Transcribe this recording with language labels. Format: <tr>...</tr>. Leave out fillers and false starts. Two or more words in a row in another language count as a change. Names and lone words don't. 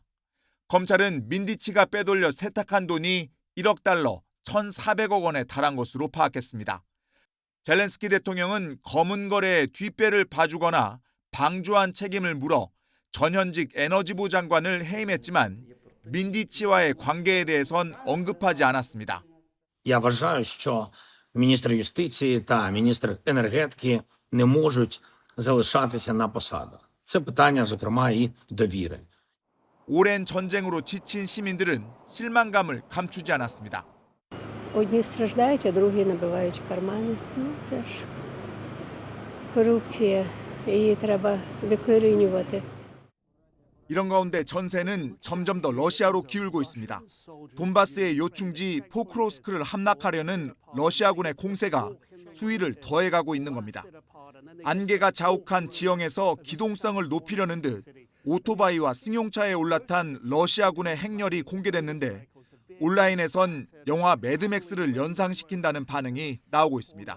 <ko>검찰은 민디치가 빼돌려 세탁한 돈이 1억 달러, 1,400억 원에 달한 것으로 파악했습니다. 젤렌스키 대통령은 검은 거래에 뒷배를 봐주거나 방조한 책임을 물어 전현직 에너지부 장관을 해임했지만 민디치와의 관계에 대해선 언급하지 않았습니다.</ko> <uk>Я вважаю, що міністр юстиції та міністр енергетики не можуть залишатися на посадах. Це питання, зокрема, і довіри.</uk> <ko>오랜 전쟁으로 지친 시민들은 실망감을 감추지 않았습니다.</ko> <uk>Одні страждають, а другі набивають кармани. Це ж корупція. Її треба викорінювати.</uk> <ko>이런 가운데 전세는 점점 더 러시아로 기울고 있습니다. 돈바스의 요충지 포크로스크를 함락하려는 러시아군의 공세가 수위를 더해가고 있는 겁니다. 안개가 자욱한 지형에서 기동성을 높이려는 듯 오토바이와 승용차에 올라탄 러시아군의 행렬이 공개됐는데 온라인에선 영화 매드맥스를 연상시킨다는 반응이 나오고 있습니다.</ko>